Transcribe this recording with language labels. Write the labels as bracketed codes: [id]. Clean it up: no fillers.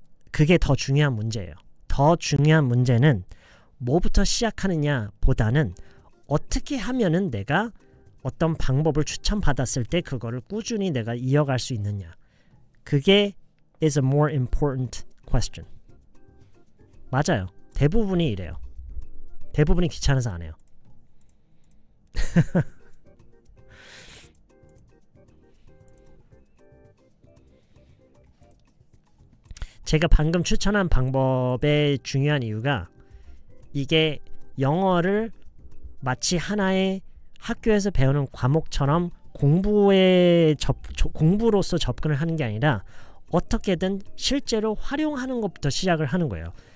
[ko] 그게 더 중요한 문제예요. 더 중요한 문제는 뭐부터 시작하느냐 보다는 어떻게 하면은 내가 어떤 방법을 추천받았을 때 그거를 꾸준히 내가 이어갈 수 있느냐. 그게 [en] is a more important question. [ko] 맞아요. 대부분이 이래요. 대부분이 귀찮아서 안 해요. 제가 방금 추천한 방법의 중요한 이유가 이게 영어를 마치 하나의 학교에서 배우는 과목처럼 공부로서 접근을 하는 게 아니라 어떻게든 실제로 활용하는 것부터 시작을 하는 거예요.